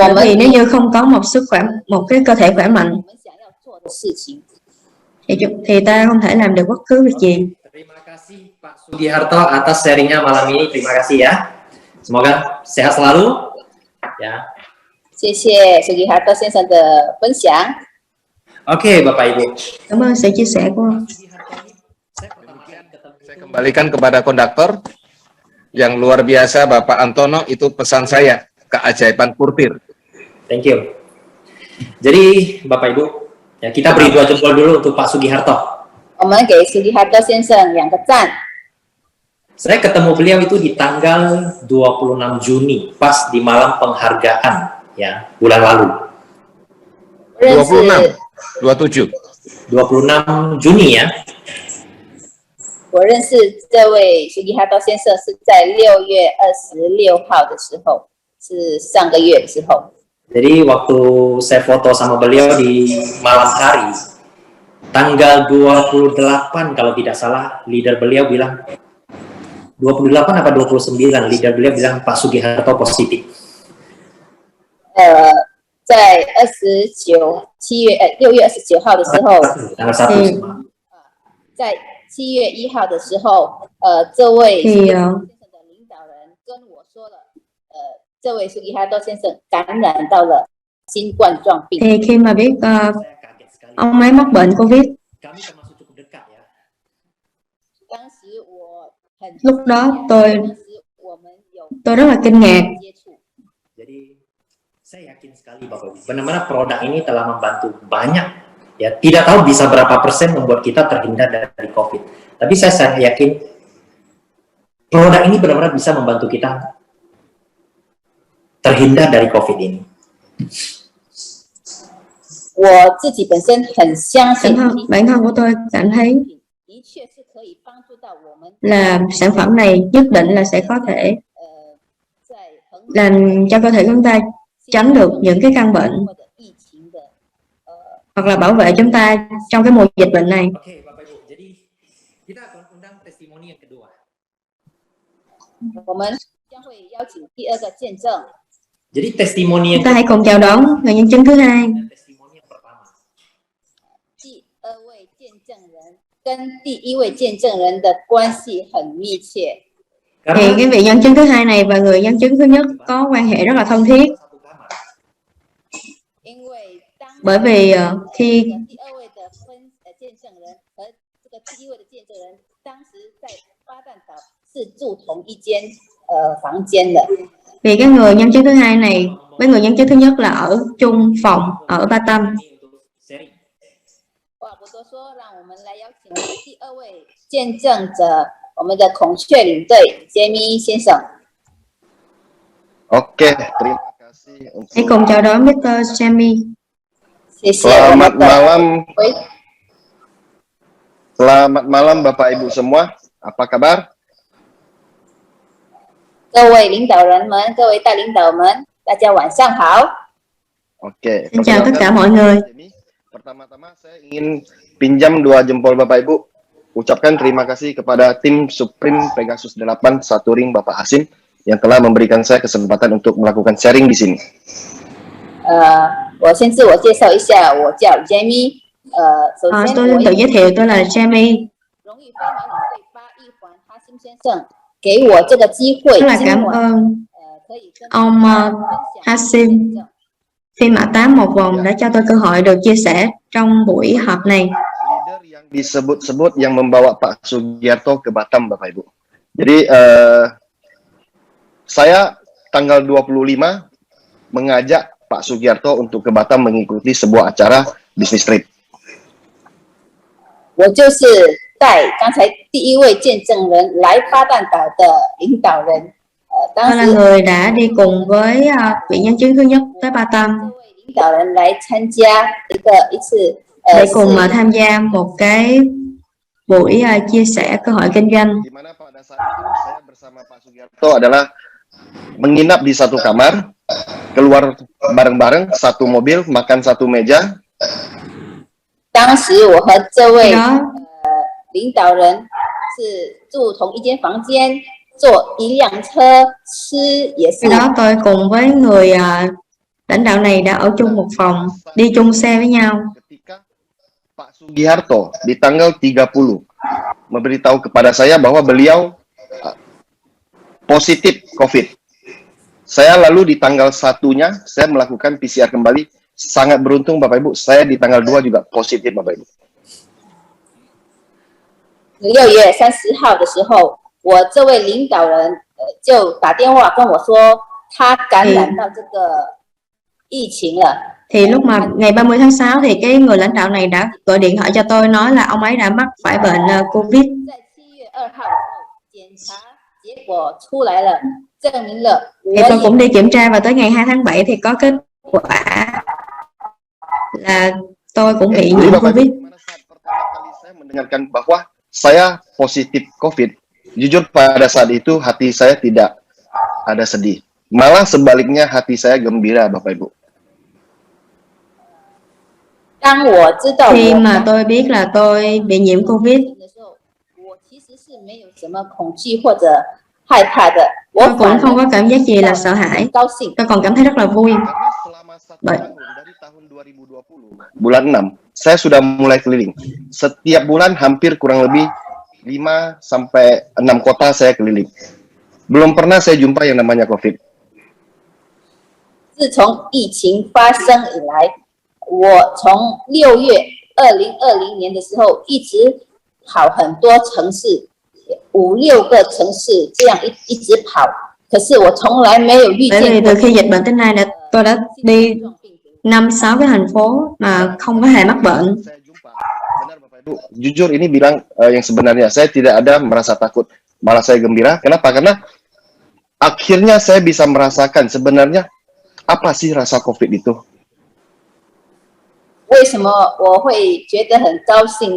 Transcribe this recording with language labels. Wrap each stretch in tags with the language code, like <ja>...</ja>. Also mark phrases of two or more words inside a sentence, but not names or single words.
<vi>Bởi</vi> <zh>们</zh> <vi>vì nếu như không có một cái cơ thể khỏe mạnh</vi> <zh>我们想要做的事情，</zh> <vi>thì ta không thể làm được bất cứ việc gì.</vi> <id>Terima kasih Pak Sugiharto atas sharingnya malam ini. Terima kasih ya. Semoga sehat selalu. Ya.</id> <zh>谢谢 Sugiharto 先生的分享。</zh> <id>Oke, Bapak Ibu.</id> <vi>Cảm ơn sự chia sẻ của ông.</vi> <id>Saya kembalikan kepada konduktor yang luar biasa, Bapak Antono, itu pesan saya, keajaiban Portir.</id> <en>Thank you.</en> <id>Jadi Bapak Ibu, ya kita beri dua jempol dulu untuk Pak Sugiharto.</id> <zh>我们给 Sugiharto 先生2个赞。</zh> <id>Saya ketemu beliau itu di tanggal 26 Juni, pas di malam penghargaan, ya, bulan lalu.</id> <zh>认识</zh> <id>26, 27. 26 Juni ya.</id> <zh>我认识这位 Sugiharto 先生是在6月26号的时候，是上个月的时候。</zh> <id>Jadi waktu saya foto sama beliau di malam hari, tanggal 28 kalau tidak salah, leader beliau bilang 28 apa 29, leader beliau bilang Pak Sugiharto positif.</id> <zh>在6月29号的时候，</zh> <id>Tanggal 1 semua.</id> <zh>在7月1号的时候，这位</zh> <vi>Thì</vi> <zh>先生的领导人跟我说了，这位 Sugiharto 先生感染到了新冠状病。</zh> <vi>thì khi mà biết</vi> <id>Saya kaget sekali.</id> <vi>ông ấy mắc bệnh Covid,</vi> <id>Kami termasuk cukup dekat ya.</id> <zh>当时我很</zh> <vi>lúc đó</vi> <zh>当时我们有</zh> <vi>tôi rất là kinh ngạc.</vi> <zh>接触。</zh> <id>Jadi saya yakin sekali Bapak Ibu, benar-benar produk ini telah membantu banyak. Ya, tidak tahu bisa berapa persen membuat kita terhindar dari COVID. Tapi saya yakin produk ini benar-benar bisa membantu kita terhindar dari COVID ini.</id> <zh>我自己本身很相信，</zh> <vi>Bản thân của tôi cảm thấy</vi> <zh>的确是可以帮助到我们</zh> <vi>là sản phẩm này nhất định là sẽ có thể</vi> <zh>在衡</zh> <vi>làm cho cơ thể chúng ta tránh được những cái căn bệnh</vi> <zh>或者疫情的</zh> <vi>hoặc là bảo vệ chúng ta trong cái mùa dịch bệnh này.</vi> <id>Oke, Bapak Ibu. Jadi kita akan undang testimoni yang kedua.</id> <zh>我们将会邀请第2个见证。</zh> <id>Jadi testimoni yang</id> <vi>Chúng ta hãy cùng chào đón người nhân chứng thứ hai.</vi> <id>dan testimoni yang pertama.</id> <zh>第2位见证人跟第1位见证人的关系很密切，</zh> <vi>Thì</vi> <id>Karena</id> <vi>cái vị nhân chứng thứ hai này và người nhân chứng thứ nhất có quan hệ rất là thân thiết,</vi> <id>satu kamar.</id> <zh>因为当</zh> <vi>bởi vì khi</vi> <zh>第2位的见证人和这个个第一位的见证人当时在巴旦岛是住同一间房间的。</zh> <vi>Vì cái người nhân chứng thứ hai này với người nhân chứng thứ nhất là ở chung phòng ở Batam.</vi> <zh>话不多说，让我们来邀请我们第二位见证者，我们的孔雀领队杰米先生。</zh> <id>Oke, terima kasih</id> <vi>Hãy</vi> <id>untuk</id> <vi>cùng chào đón Mr. Jamie.</vi> <zh>谢谢我</zh> <id>selamat</id> <zh>们的</zh> <id>malam,</id> <zh>喂，</zh> <id>selamat malam Bapak Ibu semua. Apa kabar?</id> <zh>各位领导人们，各位大领导们，大家晚上好。</zh> <id>Oke,</id> <vi>Xin chào tất cả</vi> <id>perkenalkan,</id> <vi>mọi người.</vi> <id>Jamie. Pertama-tama saya ingin pinjam 2 jempol Bapak Ibu. Ucapkan terima kasih kepada tim Supreme Pegasus 8 Satu Ring Bapak Hasim yang telah memberikan saya kesempatan untuk melakukan sharing di sini.</id> <zh>我先自我介绍一下，我叫 Jamie。首先</zh> <vi>Tôi</vi> <zh>我</zh> <vi>tự giới thiệu tôi là Jamie.</vi> <zh>荣誉飞马领队巴一环哈辛先生给我这个机会，</zh> <vi>Rất là</vi> <zh>今</zh> <vi>cảm</vi> <zh>晚</zh> <vi>ơn</vi> <zh>可以跟</zh> <vi>ông</vi> <zh>大家分享</zh> <vi>Hasim</vi> <zh>见证</zh> <vi>Phi Mã Tám một vòng đã cho tôi cơ hội được chia sẻ trong buổi họp này.</vi> <id>Leader yang disebut-sebut yang membawa Pak Sugiarto ke Batam, Bapak Ibu. Jadi saya tanggal 25 mengajak Pak Sugiarto untuk ke Batam mengikuti sebuah acara bisnis trip.</id> <zh>我就是带刚才第一位见证人来巴旦岛的领导人。当</zh> <vi>Tôi là</vi> <zh>时</zh> <vi>người đã đi cùng với vị nhân chứng thứ nhất tới Batam</vi> <zh>这位领导人来参加一次</zh> <vi>để</vi> <zh>是</zh> <vi>cùng tham gia một cái buổi chia sẻ cơ hội kinh doanh.</vi> <id>Di mana pada saat itu saya bersama Pak Sugiarto adalah menginap di satu kamar, keluar bareng-bareng, satu mobil, makan satu meja.</id> <zh>当时我和这</zh> <vi>Khi</vi> <zh>位</zh> <vi>đó</vi> <zh>领导人是住同一间房间，坐一辆车，吃也是</zh> <vi>khi đó tôi cùng với người lãnh đạo này đã ở chung một phòng, đi chung xe với nhau.</vi> <id>Ketika Pak Sugiharto di tanggal 30 memberitahu kepada saya bahwa beliau positif COVID. Saya lalu di tanggal 1-nya saya melakukan PCR kembali. Sangat beruntung Bapak Ibu, saya di tanggal 2 juga positif Bapak Ibu.</id> <zh>6 月30号的时候，我这位领导人就打电话跟我说，他感染到这个疫情了。</zh> <vi>Thì lúc mà ngày 30 tháng 6 thì cái người lãnh đạo này đã gọi điện thoại cho tôi nói là ông ấy đã mắc phải bệnh Covid.</vi> <zh>在7月2号的时候，检查结果出来了，证明了</zh> <vi>Thì</vi> <zh>我</zh> <vi>tôi</vi> <zh>也</zh> <vi>cũng đi kiểm tra và tới ngày 2 tháng 7 thì có kết quả là tôi cũng bị</vi> <id>Jadi</id> <vi>nhiễm</vi> <id>Bapak</id> <vi>Covid.</vi> <id>Ibu, gimana saat pertama kali saya mendengarkan bahwa saya positif COVID, jujur pada saat itu hati saya tidak ada sedih. Malah sebaliknya hati saya gembira Bapak Ibu.</id> <zh>当我知道</zh> <vi>Khi</vi> <zh>我</zh> <vi>mà tôi biết là tôi bị nhiễm Covid,</vi> <zh>的时候，我其实是没有什么恐惧或者害怕的，我</zh> <vi>tôi cũng</vi> <zh>反</zh> <vi>không</vi> <zh>而</zh> <vi>có cảm giác gì là sợ hãi.</vi> <zh>很高兴。</zh> <vi>Tôi còn cảm thấy rất là vui.</vi> <id>Karena selama 1 Baik. tahun dari tahun 2020 bulan 6 saya sudah mulai keliling. Setiap bulan hampir kurang lebih 5 sampai 6 kota saya keliling. Belum pernah saya jumpa yang namanya COVID.</id> <zh>自从疫情发生以来，我从6月2020年的时候一直跑很多城市，5、6个城市这样一直跑，可是我从来没有遇</zh> <vi>Bởi vì</vi> <zh>见过</zh> <vi>từ khi dịch bệnh đến nay tôi đã đi 5-6 cái thành phố mà không có hề mắc bệnh.</vi> <id>Saya jumpa, benar Bapak Ibu. Jujur ini bilang yang sebenarnya saya tidak ada merasa takut, malah saya gembira. Kenapa? Karena akhirnya saya bisa merasakan sebenarnya apa sih rasa COVID itu.</id> <zh>为什么我会觉得很高兴呢？</zh>